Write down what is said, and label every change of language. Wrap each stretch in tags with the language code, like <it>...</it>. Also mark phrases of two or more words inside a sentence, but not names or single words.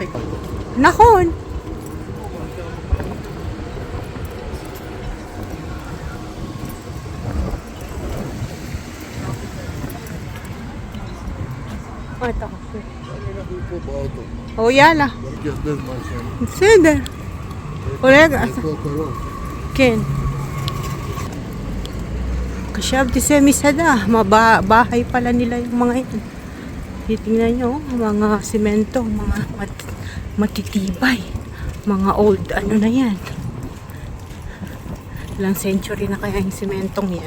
<he>נכון. מה אתה חושב? אנחנו פה באוטו. או יאללה, מרגיש בזמן שם. בסדר. רגע, פה קרוב. כן.</he> <tl>Kasyabdi sa misada, bahay pala nila yung mga ito. Titingnan nyo, mga semento, mga matitibay. Mga old, ano na yan. Ilang century na kaya yung sementong yan.</tl>